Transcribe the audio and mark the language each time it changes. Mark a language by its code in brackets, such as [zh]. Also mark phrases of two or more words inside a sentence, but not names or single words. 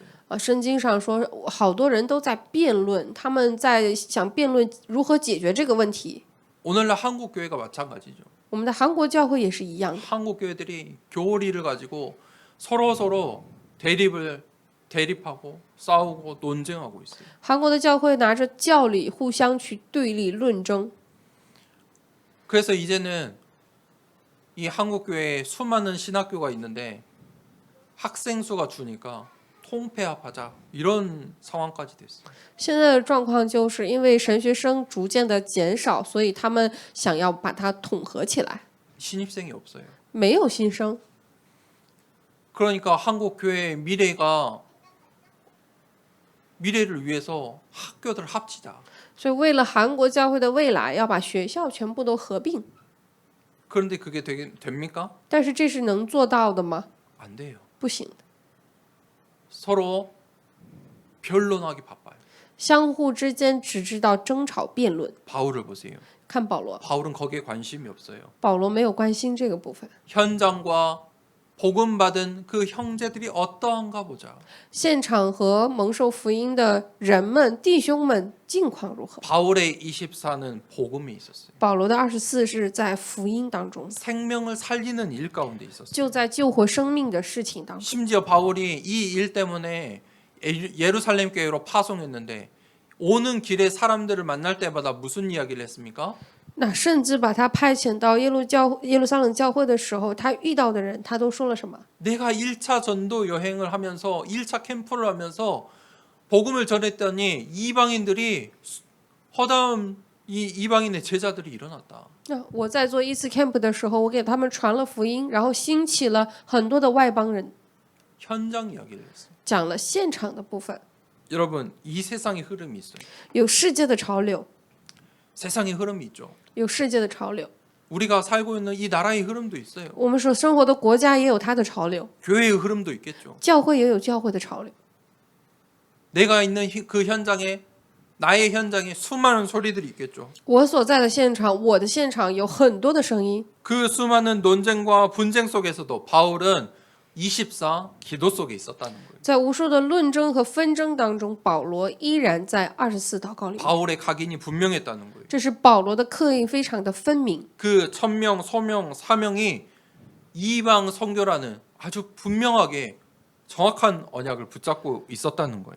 [zh] 圣经上说，好多人都在辩论，他们在想辩论如何解决这个问题。 [ko] 오늘날 한국 교회가 마찬가지죠. [zh] 我们的韩国教会也是一样的。 [ko] 한국 교회들이 교리를 가지고 서로 대립하고 싸우고 논쟁하고 있어요. [zh] 韩国的教会拿着教理互相去对立论争。 [ko] 그래서 이제는 이 한국 교회에 수많은 신학교가 있는데 학생 수가 주니까 통폐합하자 이런 상황까지 됐어요. [zh] 现在的状况就是因为神学生逐渐的减少，所以他们想要把它统合起来， [ko] 신입생이 없어요. [zh] 没有新生。 [ko] 그러니까 한국 교회의 미래를 위해서 학교들 합치자. [zh] 所以为了韩国教会的未来，要把学校全部都合并。 [ko] 그런데 그게 됩니까? [zh] 但是这是能做到的吗？ [ko] 안 돼요. [zh] 不行的。 [ko] 서로 변론하기 바빠요. [zh] 相互之间只知道争吵辩论。 [ko] 바울을 보세요. [zh] 看保罗， [ko] 바울은 거기에 관심이 없어요. [zh] 保罗没有关心这个部分。 [ko] 현장과 복음 받은 그 형제들이 어떠한가 보자. [zh] 现场和蒙受福音的人们、弟兄们境况如何？ [ko] 바울의 24는 복음이 있었어요. [zh] 保罗的24是在福音当中， [ko] 생명을 살리는 일 가운데 있었어요. [zh] 就在救活生命的事情当中。 [ko] 심지어 바울이 이 일 때문에 예루살렘 교회로 파송했는데 오는 길에 사람들을 만날 때마다 무슨 이야기를 했습니까? [zh] 那甚至把他派遣到耶路撒冷教会的时候，他遇到的人，他都说了什么？ [ko] 내가 1차 전도 여행을 하면서 1차 캠프를 하면서 복음을 전했더니 이방인들이 허다한 이 이방인의 제자들이 일어났다. [zh] 那我在做一次 camp 的时候，我给他们传了福音，然后兴起了很多的外邦人， [ko] 현장 이야기를 했어요. [zh] 讲了现场的部分， [ko] 여러분, 이 세상의 흐름이 있어요. [zh] 有世界的潮流， [ko] 세상의 흐름이 있죠. [zh] 有世界的潮流。 [ko] 우리가 살고 있는 이 나라의 흐름도 있어요. [zh] 我们所生活的国家也有它的潮流， [ko] 교회의 흐름도 있겠죠. [zh] 教会也有教会的潮流。 [ko] 내가 있는 그 현장에 나의 현장에 수많은 소리들이 있겠죠. [zh] 我所在的现场，我的现场有很多的声音。 [ko] 그 수많은 논쟁과 분쟁 속에서도 바울은 24 기도 속에 있었다는 거예요. [zh] 在无数的论争和纷争当中，保罗依然在24祷告里面。 [ko] 바울의 각인이 분명했다는 거예요. [zh] 这是保罗的刻印非常的分明。 [ko] 그 천명, 소명, 사명이 이방 선교라는 아주 분명하게 정확한 언약을 붙잡고 있었다는 거예요.